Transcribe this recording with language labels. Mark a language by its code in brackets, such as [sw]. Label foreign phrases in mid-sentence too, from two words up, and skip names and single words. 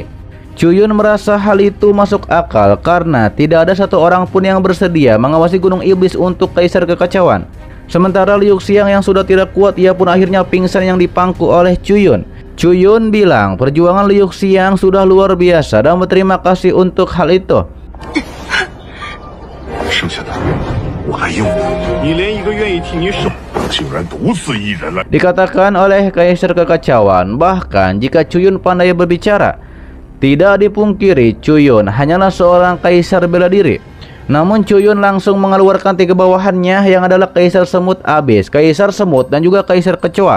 [id] Cuyun merasa hal itu masuk akal karena tidak ada satu orang pun yang bersedia mengawasi Gunung Iblis untuk Kaisar Kekacauan. Sementara Liu Xiang yang sudah tidak kuat, ia pun akhirnya pingsan yang dipangku oleh Cuyun. Cuyun bilang perjuangan Liu Xiang sudah luar biasa dan berterima kasih untuk hal itu. [zh] 剩下的我来应付。你连一个愿意替你守，竟然独自一人来。 [id] Dikatakan oleh Kaisar Kekacauan, bahkan jika Cuyun pandai berbicara, tidak dipungkiri Cuyun hanyalah seorang kaisar bela diri. Namun Cuyun langsung mengeluarkan 3 bawahannya yang adalah Kaisar Semut Abis, Kaisar Semut, dan juga Kaisar Kecoa.